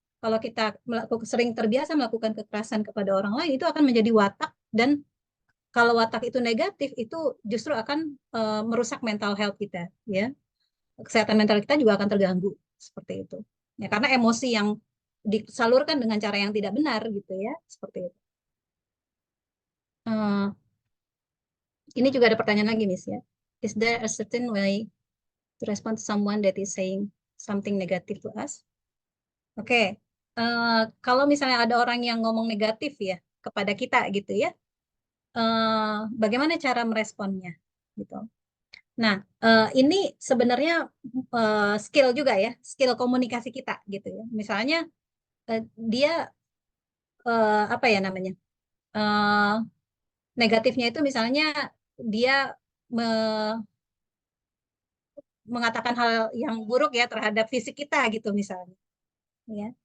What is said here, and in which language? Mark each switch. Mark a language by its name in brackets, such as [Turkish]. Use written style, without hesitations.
[Indonesian] Kalau kita sering terbiasa melakukan kekerasan kepada orang lain itu akan menjadi watak, dan kalau watak itu negatif itu justru akan merusak mental health kita ya, kesehatan mental kita juga akan terganggu seperti itu ya, karena emosi yang disalurkan dengan cara yang tidak benar gitu ya, seperti itu. Ini juga ada pertanyaan lagi, Miss ya. [English] Is there a certain way to respond to someone that is saying something negative to us? Oke. [Indonesian] Kalau misalnya ada orang yang ngomong negatif ya kepada kita gitu ya, bagaimana cara meresponnya gitu. Nah, ini sebenarnya skill juga ya, skill komunikasi kita gitu ya. Misalnya dia apa ya namanya, negatifnya itu misalnya dia mengatakan hal yang buruk ya terhadap fisik kita gitu misalnya. Ya.